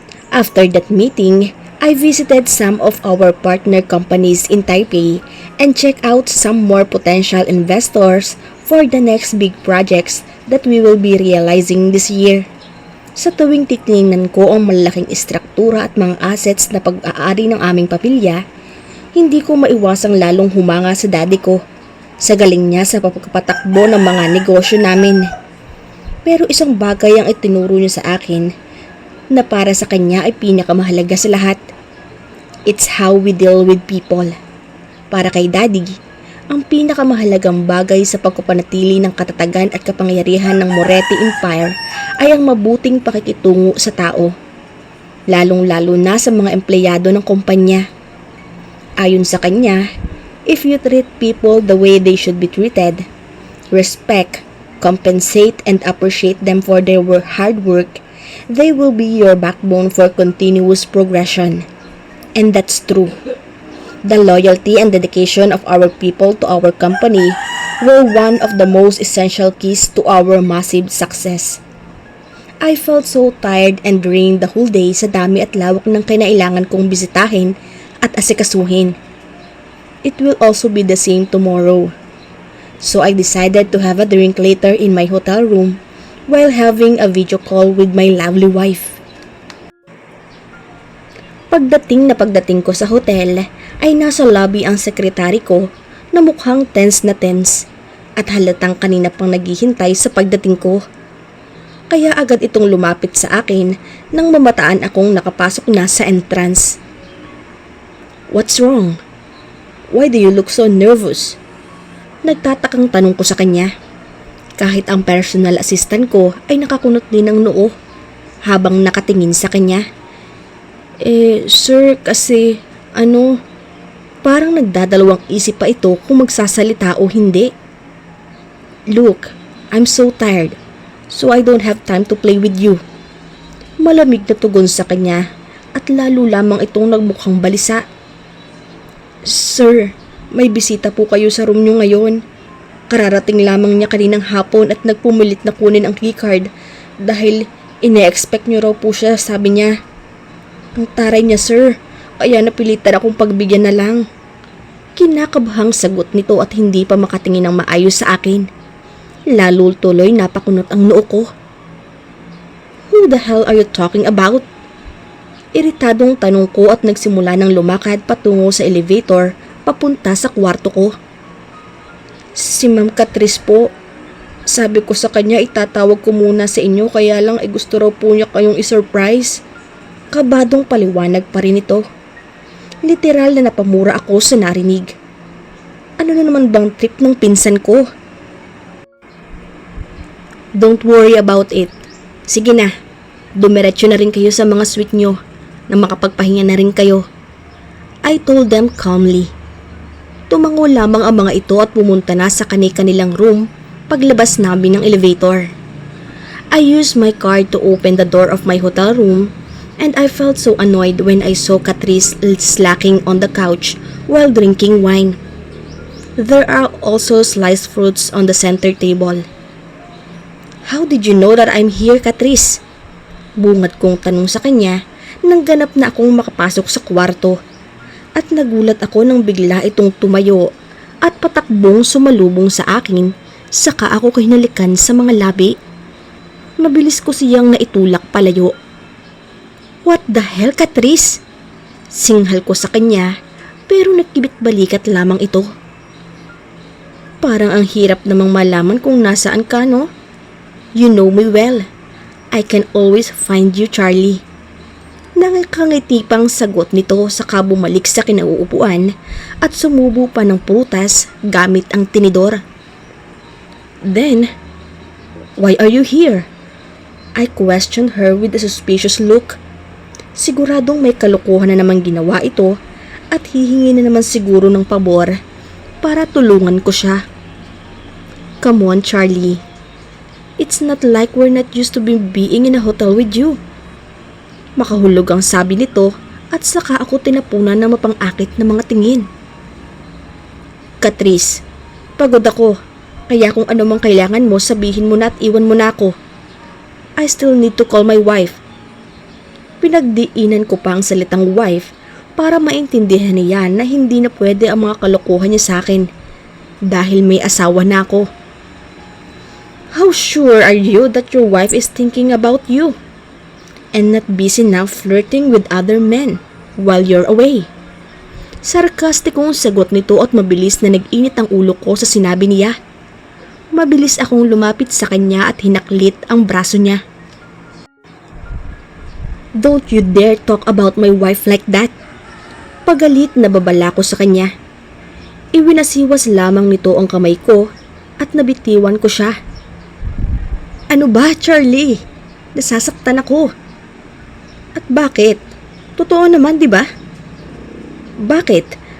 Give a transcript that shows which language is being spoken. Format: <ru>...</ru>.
<en>After that meeting, I visited some of our partner companies in Taipei and checked out some more potential investors for the next big projects that we will be realizing this year.</en> <tl>Sa tuwing titingnan ko ang malaking istruktura at mga assets na pag-aari ng aming pamilya, hindi ko maiwasang lalong humanga sa daddy ko sa galing niya sa pagpapatakbo ng mga negosyo namin. Pero isang bagay ang itinuro niya sa akin na para sa kanya ay pinakamahalaga sa lahat.</tl> <en>It's how we deal with people.</en> <tl>Para kay daddy, ang pinakamahalagang bagay sa pagpapanatili ng katatagan at kapangyarihan ng Moretti Empire ay ang mabuting pakikitungo sa tao, lalong-lalo na sa mga empleyado ng kumpanya. Ayon sa kanya,</tl> <en>if you treat people the way they should be treated, respect, compensate, and appreciate them for their hard work, they will be your backbone for continuous progression. And that's true. The loyalty and dedication of our people to our company were one of the most essential keys to our massive success. I felt so tired and drained the whole day</en> <tl>sa dami at lawak ng kinailangan kong bisitahin at asikasuhin.</tl> <en>It will also be the same tomorrow. So I decided to have a drink later in my hotel room while having a video call with my lovely wife.</en> <tl>Pagdating ko sa hotel, ay nasa lobby ang sekretary ko na mukhang tense na tense at halatang kanina pang naghihintay sa pagdating ko. Kaya agad itong lumapit sa akin nang mamataan akong nakapasok na sa entrance.</tl> <en>What's wrong? Why do you look so nervous?</en> <tl>Nagtatakang tanong ko sa kanya. Kahit ang personal assistant ko ay nakakunot din ng noo habang nakatingin sa kanya. Sir, kasi parang nagdadalawang isip pa ito kung magsasalita o hindi.</tl> <en>Look, I'm so tired, so I don't have time to play with you.</en> <tl>Malamig na tugon sa kanya at lalo lamang itong nagmukhang balisa. Sir, may bisita po kayo sa room nyo ngayon. Kararating lamang niya kaninang hapon at nagpumilit na kunin ang keycard dahil ine-expect nyo raw po siya, sabi niya. Ang taray niya, sir. kaya napilitan akong pagbigyan na lang. Kinakabahang sagot nito at hindi pa makatingin ng maayos sa akin. Lalo tuloy napakunot ang noo ko.</tl> <en>Who the hell are you talking about?</en> <tl>Iritadong tanong ko at nagsimula ng lumakad patungo sa elevator papunta sa kwarto ko. Si Ma'am Catrice po. Sabi ko sa kanya itatawag ko muna sa inyo kaya lang ay gusto raw po niya kayong isurprise. Kabadong paliwanag pa rin ito. Literal na napamura ako sa narinig. Ano na naman bang trip ng pinsan ko?</tl> <en>Don't worry about it.</en> <tl>Sige na, dumiretso na rin kayo sa mga suite nyo na makapagpahinga na rin kayo.</tl> <en>I told them calmly.</en> <tl>Tumango lamang ang mga ito at pumunta na sa kani-kanilang room paglabas namin ng elevator.</tl> <en>I used my card to open the door of my hotel room and I felt so annoyed when I saw Catrice slacking on the couch while drinking wine. There are also sliced fruits on the center table. How did you know that I'm here, Catrice?</en> <tl>Bungad kong tanong sa kanya nang ganap na akong makapasok sa kwarto. At nagulat ako nang bigla itong tumayo at patakbong sumalubong sa akin, saka ako hinalikan sa mga labi. Mabilis ko siyang naitulak palayo.</tl> <en>What the hell, Catrice?</en> <tl>Singhal ko sa kanya pero nagkibit-balikat lamang ito. Parang ang hirap namang malaman kung nasaan ka, no?</tl> <en>You know me well. I can always find you, Charlie.</en> <tl>Nangakangiti pang sagot nito saka bumalik sa kinauupuan at sumubo pa ng prutas gamit ang tinidor.</tl> <en>Then, why are you here? I questioned her with a suspicious look.</en> <tl>Siguradong may kalokohan na naman ginawa ito at hihingi na naman siguro ng pabor para tulungan ko siya.</tl> <en>Come on, Charlie. It's not like we're not used to being in a hotel with you.</en> <tl>Makahulog ang sabi nito at saka ako tinapunan na mapang-akit na mga tingin. Catrice, pagod ako. Kaya kung ano mang kailangan mo, sabihin mo na at iwan mo na ako.</tl> <en>I still need to call my wife.</en> <tl>Pinagdiinan ko pa ang salitang wife para maintindihan niya na hindi na pwede ang mga kalokohan niya sa akin dahil may asawa na ako.</tl> <en>How sure are you that your wife is thinking about you and not busy now flirting with other men while you're away?</en> <tl>Sarkastikong sagot nito at mabilis na nag-init ang ulo ko sa sinabi niya. Mabilis akong lumapit sa kanya at hinaklit ang braso niya.</tl> <en>Don't you dare talk about my wife like that.</en> <tl>Pagalit na babala ko sa kanya. Iwinasiwas lamang nito ang kamay ko at nabitiwan ko siya. Ano ba, Charlie? Nasasaktan ako. At bakit? Totoo naman, di ba? Bakit?</tl>